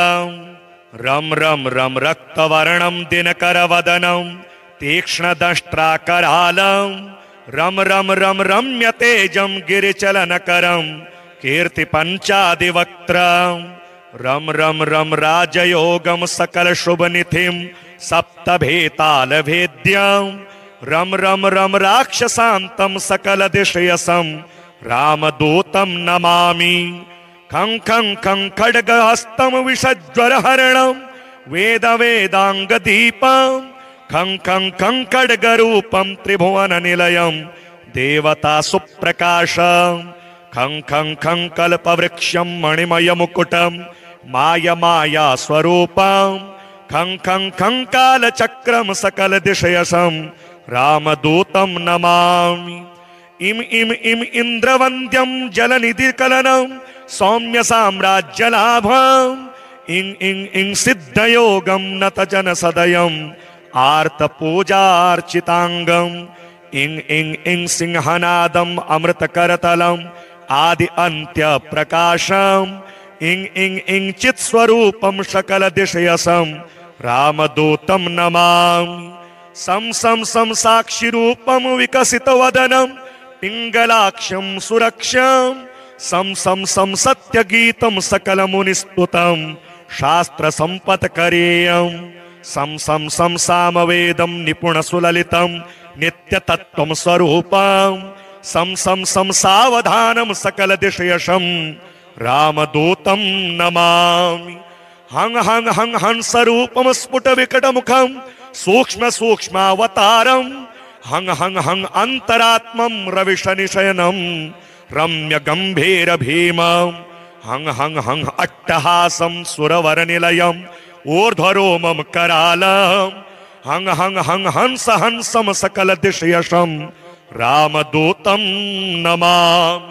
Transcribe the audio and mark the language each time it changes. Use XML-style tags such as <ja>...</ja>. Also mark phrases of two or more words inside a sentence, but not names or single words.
<sa>रम रम रम रक्तवर्णं दिनकरवदनं तीक्ष्णदंष्ट्राकरालं रम रम रम रम्य तेजं गिरिचलनकरं कीर्तिपञ्चादिवक्त्रं रम रम रम राजयोगं सकल शुभनिधिं सप्तभेतालभेद्यं रम रम रम राक्षसान्तं सकल दिशयसं रामदूतं नमामि। खं खं खं खड्गहस्तं विषज्वरहरणं वेद वेदांगदीपं खं खं खं खड्गरूपं त्रिभुवननिलयं देवता सुप्रकाशं खं खं खं कल्पवृक्षं मणिमयमुकुटं माया माया स्वरूपं खं खं खं कालचक्रं सकल दिशयसं रामदूतं नमामि। इम इम इम इंद्रवन्द्यं जलनिधिकलनं सौम्य साम्राज्यलाभं इं इं इं सिद्धयोगं नतजन सदयं आर्तपूजार्चितांगं इं इं इं सिंहनादं अमृतकरतलं आदि अंत्य प्रकाशं इं इं इं चित्स्वरूपं सकल दिशयसं रामदूतं नमामि। सं सं सं साक्षि रूपम विकसित वदनम पिंगलाक्षम सुरक्षम सं सं सं सत्य गीतम सकल मुनिस्तुतम शास्त्र संपत करेयम सं सं सं सामवेदम निपुण सुललितम नित्य तत्वम स्वरूपम सं सं सं सावधानम सकल दिशयशम रामदूतं नमामि। हं हं हं हंस रूपम स्फुट विकट मुखम सूक्ष्म सूक्ष्मावतारम हं हं हं अंतरात्मम रविशनिशयनम रम्य गंभीर भीमम हं हं हं अट्टहासम सुरवर निलयम ऊर्ध्वरोमम करालम हं हं हं हंस हंसम सकल दिशयशम रामदूतं नमामि।</sa>